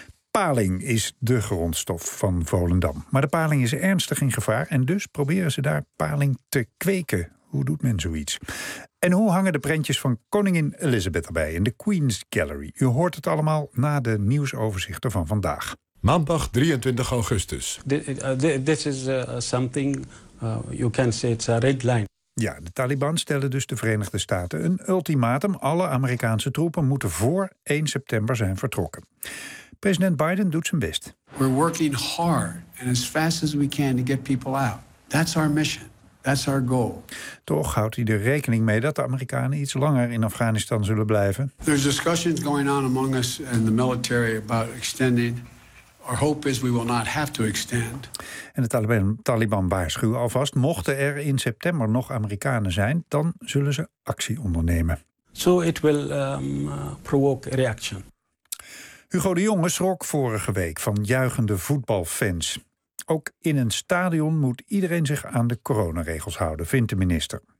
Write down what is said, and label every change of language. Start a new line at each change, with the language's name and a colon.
Dutch: Paling is de grondstof van Volendam. Maar de paling is ernstig in gevaar en dus proberen ze daar paling te kweken. Hoe doet men zoiets? En hoe hangen de prentjes van koningin Elizabeth erbij in de Queen's Gallery? U hoort het allemaal na de nieuwsoverzichten van vandaag. Maandag 23 augustus.
English: This is something you can say it's a red line.
Dutch: Ja, de Taliban stellen dus de Verenigde Staten een ultimatum. Alle Amerikaanse troepen moeten voor 1 september zijn vertrokken. President Biden doet zijn best.
English: We're working hard and as fast as we can to get people out. That's our mission. That's our goal.
Dutch: Toch houdt hij er rekening mee dat de Amerikanen iets langer in Afghanistan zullen blijven.
English: There's discussions going on among us and the military about extending. Our hope is we will not have to extend.
Dutch: En de Taliban waarschuwen alvast, mochten er in september nog Amerikanen zijn, dan zullen ze actie ondernemen.
English: So it will provoke a reaction.
Dutch: Hugo de Jonge schrok vorige week van juichende voetbalfans. Ook in een stadion moet iedereen zich aan de coronaregels houden, vindt de minister.